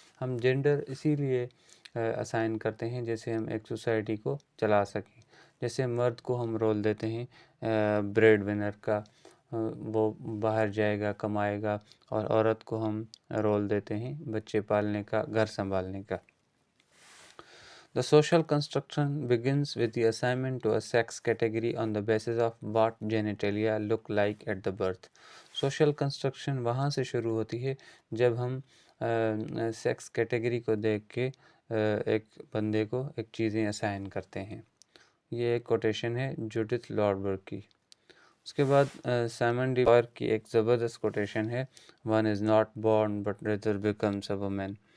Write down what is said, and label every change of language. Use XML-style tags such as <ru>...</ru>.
<ur>ہم جینڈر اسی لیے اسائن کرتے ہیں جیسے ہم ایک سوسائٹی کو چلا سکیں. جیسے مرد کو ہم رول دیتے ہیں بریڈ ونر کا، وہ باہر جائے گا کمائے گا، اور عورت کو ہم رول دیتے ہیں بچے پالنے کا، گھر سنبھالنے کا.</ur> <en>The social construction begins with the assignment to a sex category on the basis of what genitalia look like at the birth. Social construction</en> <ur>وہاں سے شروع ہوتی ہے جب ہم سیکس کیٹیگری کو دیکھ کے ایک بندے کو ایک چیزیں اسائن کرتے ہیں. یہ ایک کوٹیشن ہے جوڈتھ لارڈبرگ کی. اس کے بعد سائمن ڈی بوائر کی ایک زبردست کوٹیشن ہے</ur> <en>One is not born but rather becomes a woman.</en>